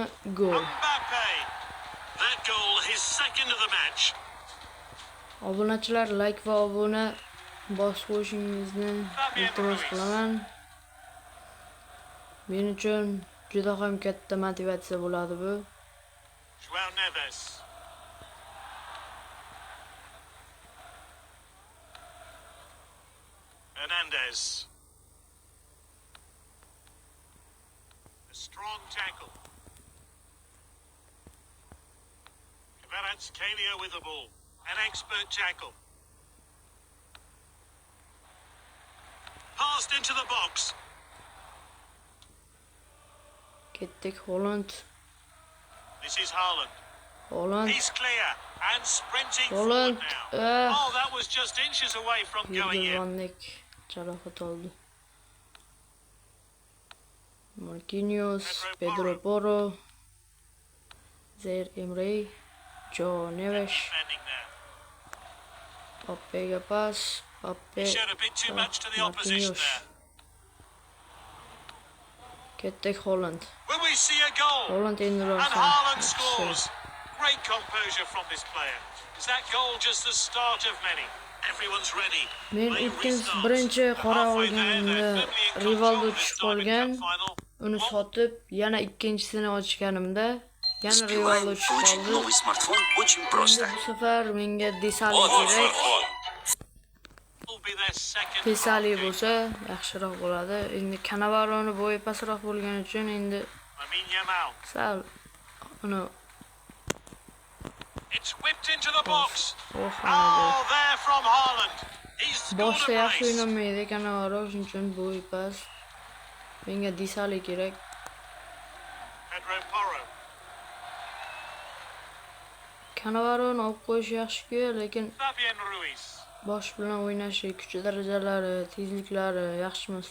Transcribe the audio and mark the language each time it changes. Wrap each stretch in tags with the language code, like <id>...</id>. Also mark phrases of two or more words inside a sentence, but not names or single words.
<uz>Gol. Obunachilar like va obuna bosib qo'yishingizni iltimos qilaman. Men uchun juda ham katta motivatsiya bo'ladi bu.</uz> <en>Hernandez. A strong tackle. Kvaratskhelia with the ball. An expert tackle. Passed into the box.</en> <uz>Ketdik Haaland.</uz> <en>This is Haaland. Haaland. He's clear and sprinting Haaland. forward now. Oh, that was just inches away from going in.</en> <uz>Jarohat oldi. Marquinhos, Pedro Porro, Zaire Emery, Joe Neves, Mbappega pas, Mbappe, Marquinhos. Ketdik Haaland.</uz> <en>Will we see a goal?</en> <uz>Haaland endi</uz> <en>And Haaland scores. Great composure from this player. Is that goal just the start of many? Everyone's ready.</en> <uz>Men birinchi qora olganimda Rivaldo tushib qolgan. Uni sotib, yana ikkinchisini ochganimda yana Rivaldo tushib qoldi. Bu safar menga Desali kerak. Desali bo'lsa yaxshiroq bo'ladi. Endi Cannavaro'ni bo'yi pastroq bo'lgani uchun endi sal uni</uz> <en>It's whipped into the box. Oh, there from Haaland. He's</en> <uz>boshda yaxshi o'ynamaydi Cannavaro, shuning uchun bo'yi past. Menga Desali kerak. Pedro Porro. Cannavaroni olib qo'yish yaxshi-ku, lekin Fabian Ruiz. bosh bilan o'ynashi, kuch darajalari, tezliklari yaxshi emas.</uz>